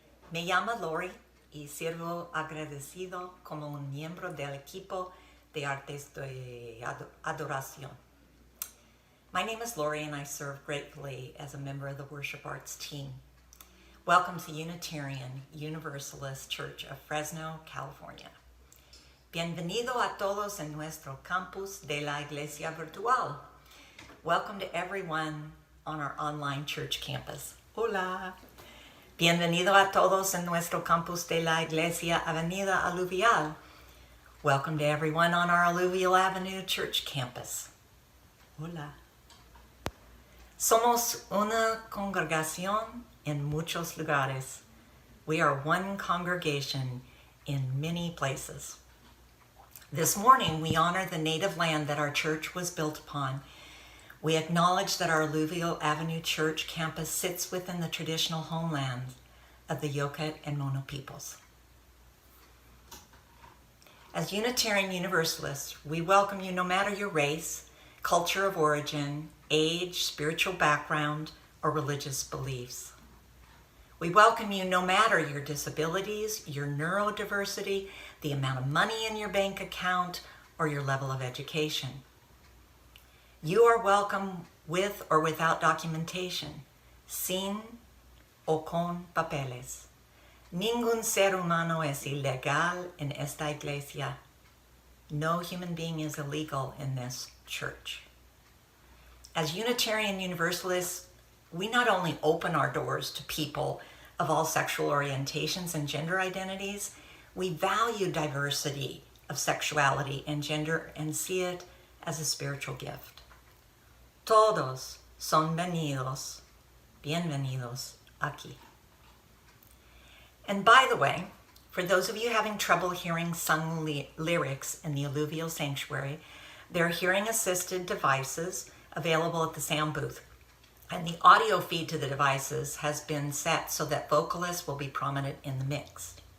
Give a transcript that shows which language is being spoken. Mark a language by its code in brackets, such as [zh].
[es] Me llamo Lori y sirvo agradecido como un miembro del equipo de artes de adoración. [en] My name is Lori and I serve gratefully as a member of the worship arts team. Welcome to Unitarian Universalist Church of Fresno, California. [es] Bienvenido a todos en nuestro campus de la Iglesia Virtual. [en] Welcome to everyone on our online church campus. [es] Hola. Bienvenido a todos en nuestro campus de la Iglesia Avenida Alluvial. [en] Welcome to everyone on our Alluvial Avenue church campus. [es] Hola. Somos una congregación en muchos lugares. [en] We are one congregation in many places. This morning, we honor the native land that our church was built upon. We acknowledge that our Alluvial Avenue Church campus sits within the traditional homeland of the Yoket and Mono peoples. As Unitarian Universalists, we welcome you no matter your race, culture of origin, age, spiritual background, or religious beliefs. We welcome you no matter your disabilities, your neurodiversity, the amount of money in your bank account, or your level of education. You are welcome with or without documentation, sin o con papeles. [es] Ningún ser humano es ilegal en esta iglesia. [en] No human being is illegal in this church. As Unitarian Universalists, we not only open our doors to people of all sexual orientations and gender identities, we value diversity of sexuality and gender and see it as a spiritual gift. [es] Todos son bienvenidos aquí. [en] And by the way, for those of you having trouble hearing sung lyrics in the Alluvial Sanctuary, there are hearing-assisted devices available at the sound booth. And the audio feed to the devices has been set so that vocalists will be prominent in the mix.